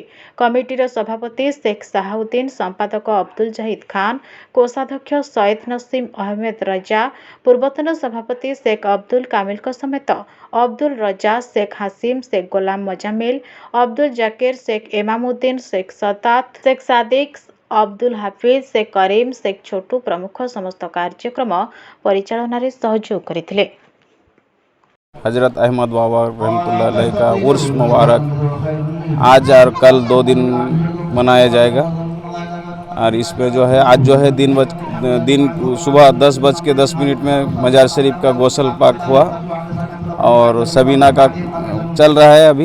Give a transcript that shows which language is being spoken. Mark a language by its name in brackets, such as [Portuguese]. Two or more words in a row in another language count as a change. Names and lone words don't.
[Odia] କମିଟିର ସଭାପତି ଶେଖ୍ ସାହାଉଦ୍ଦିନ, ସମ୍ପାଦକ ଅବଦୁଲ ଜାହିଦ ଖାନ, କୋଷାଧ୍ୟକ୍ଷ ସୟେଦ ନସିମ ଅହମଦ ରଜା, ପୂର୍ବତନ ସଭାପତି ଶେଖ୍ ଅବଦୁଲ କାମିଲଙ୍କ ସମେତ ଅବଦୁଲ ରଜା, ଶେଖ୍ ହାସିମ, ଶେଖ୍ ଗୋଲାମ ମଜାମିଲ, ଅବଦୁଲ ଜାକିର, ଶେଖ୍ ଏମାମୁଦ୍ଦିନ, ଶେଖ୍ ସତାତ, ଶେଖ୍ ସାଦିକ, ଅବଦୁଲ ହାଫିଜ, ଶେଖ୍ କରିମ, ଶେଖ୍ ଛୋଟୁ ପ୍ରମୁଖ ସମସ୍ତ କାର୍ଯ୍ୟକ୍ରମ ପରିଚାଳନାରେ ସହଯୋଗ କରିଥିଲେ। [Hindi] हजरत अहमद बाबा [Arabic] رحمة الله عليه [Hindi] का उर्स मुबारक आज और कल 2 दिन मनाया जाएगा। और इस पे जो है आज जो है दिन सुबह 10:10 में मजार शरीफ का गौसल पाक हुआ और सबीना का चल रहा है अभी।